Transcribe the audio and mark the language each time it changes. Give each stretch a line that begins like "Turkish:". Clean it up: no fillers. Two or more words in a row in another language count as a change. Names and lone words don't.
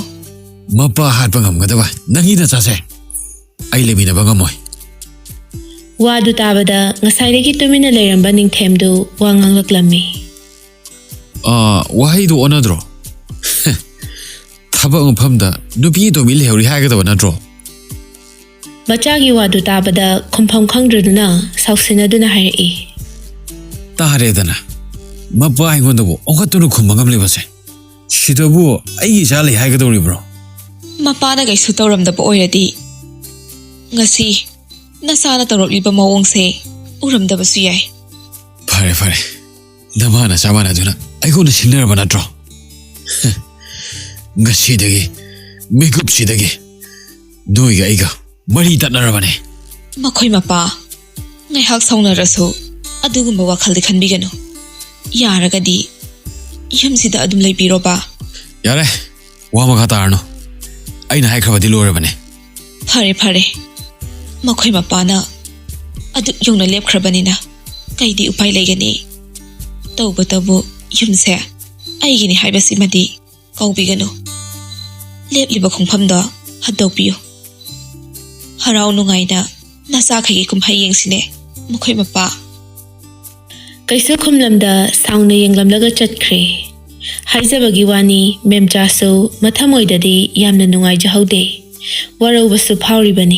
Manipuri: Mapa hatpa ngamgadaba. Nangi na chase. Ai leminaba ngamoi. Wadu tabada ngasaidagi tumina leiramba ningthemdu wanganglaklammi. Wahaidu onadro. Thabak maphamda nupi to mi lehuri hagadaba natro. Machagi wadu tabada khumpham khangdraduna sausinaduna hairai. Tare dana. Mapa aingondabu ongatunu khumangam lebase. Shidabu ai jale hagadori bro. Mapana gaisu tawramdaba oiradi ngasi nasana tawropliba mawongse uramdabasu yai. Fare. Namana samana duna. Aigona sinaraba natro. Ngasidagi, mikupsidagi. Noiga aiga, mari tatnarabane. Makhoi mapa, ngaihak saunarasu, adugumba wakhal khanbiganu. Yaragadi, yamsida adum leibiroba. Yare, wa makha tarno. Aina haikrabadi lorabane. Phare phare. Makhoi mapana adu yongna lepkhrabanina kaidi upai leigani. Tawbatabu yumse aigini haibasimadi kaubiganu. Lepliba khongphamda hadokpiyo. Harau nungaina nasa khagi kumphai yengsine makhoi mapa. Kaisu khumlamda saungna yenglamlaga chatkre. Haizabagi wani memchasu mathamoidadi yamna nungai jahaude. Waraubasu phauribani.